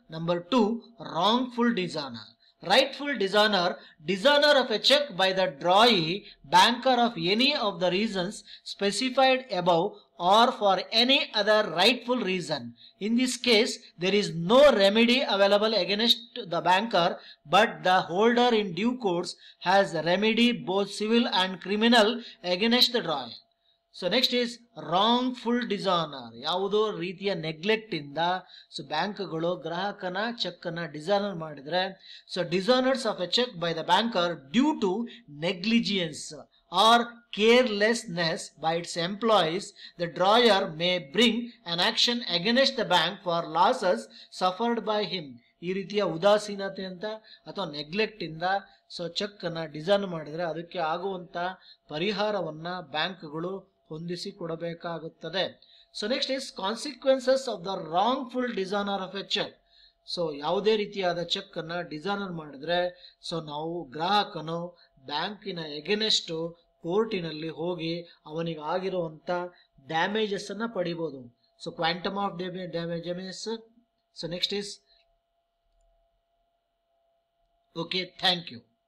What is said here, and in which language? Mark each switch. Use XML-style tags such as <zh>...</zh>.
<en>Number 2, wrongful dishonor. Rightful dishonor, dishonor of a check by the drawee, banker of any of the reasons specified above or for any other rightful reason. In this case, there is no remedy available against the banker, but the holder in due course has remedy both civil and criminal against the drawee. So next is wrongful dishonour.</en> <kn>ಯಾವುದೋ ರೀತಿಯ neglect ಇಂದ so ಬ್ಯಾಂಕ್ಗಳು ಗ್ರಾಹಕನ check ಅನ್ನ dishonour ಮಾಡಿದ್ರೆ,</kn> <en>So dishonours of a cheque by the banker due to negligence or carelessness by its employees, the drawer may bring an action against the bank for losses suffered by him.</en> <kn>ಈ ರೀತಿಯ ಉದಾಸೀನತೆ ಅಂತ ಅಥವಾ neglect ಇಂದ so check ಅನ್ನ ಡಿಸಾನ್ ಮಾಡಿದ್ರೆ ಅದಕ್ಕೆ ಆಗುವಂತ ಪರಿಹಾರವನ್ನ ಬ್ಯಾಂಕ್ಗಳು ಹೊಂದಿಸಿ ಕೊಡಬೇಕಾಗುತ್ತದೆ.</kn> <en>So next is consequences of the wrongful dishonour of a cheque.</en> <kn>So ಯಾವುದೇ ರೀತಿಯಾದ ಚೆಕ್ ಅನ್ನ ಡಿಸಾನರ್ ಮಾಡಿದ್ರೆ ಸೊ ನಾವು ಗ್ರಾಹಕನು ಬ್ಯಾಂಕಿನ ಎಗೇನೆಸ್ಟ್ ಕೋರ್ಟಿನಲ್ಲಿ ಹೋಗಿ ಅವನಿಗೆ ಆಗಿರುವಂತ ಡ್ಯಾಮೇಜಸ್ ಅನ್ನ ಪಡಿಬಹುದು.</kn> <en>So quantum of damages. So next is okay, thank you.</en>